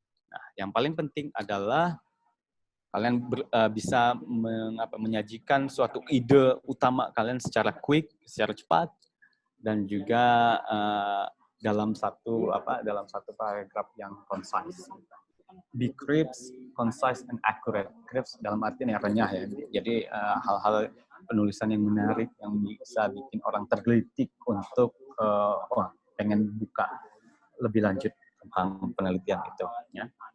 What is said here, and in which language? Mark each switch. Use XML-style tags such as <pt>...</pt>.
<id>Nah, yang paling penting adalah kalian bisa menyajikan suatu ide utama kalian secara quick, secara cepat, dan juga dalam satu paragraf yang concise.</id> <en>Be crisp, concise, and accurate.</en> <id>Crisp dalam artian yang renyah ya. Jadi hal-hal penulisan yang menarik yang bisa bikin orang tergelitik untuk pengen buka lebih lanjut tentang penelitian itu. Ya.</id>